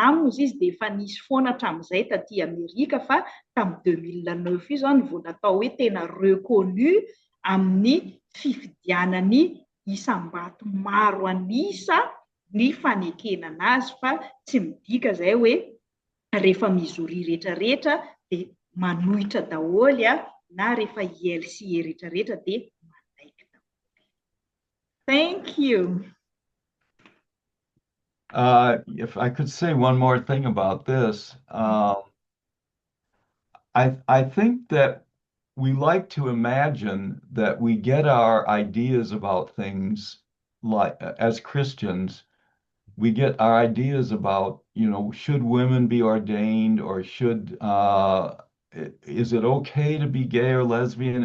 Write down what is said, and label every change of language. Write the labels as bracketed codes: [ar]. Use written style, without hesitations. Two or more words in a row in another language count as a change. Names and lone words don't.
[mg] aminy ozy izy dia efa nisy foana hatramin'izay taty Amerika fa tamin'ny 2009 io zany vao natao hoe tena reconnu amin'ny fifidianany isam-bato maro anisa ny fanekenana azy fa tsy midika zay hoe rehefa mizory rehetrarehetra dia manohitra daholy na rehefa LCA rehetrarehetra dia manaiky daholy. [en] Thank you. If I could say one more thing about this, I think that we like to imagine that we get our ideas about things like as Christians, we get our ideas about, should women be ordained or is it okay to be gay or lesbian?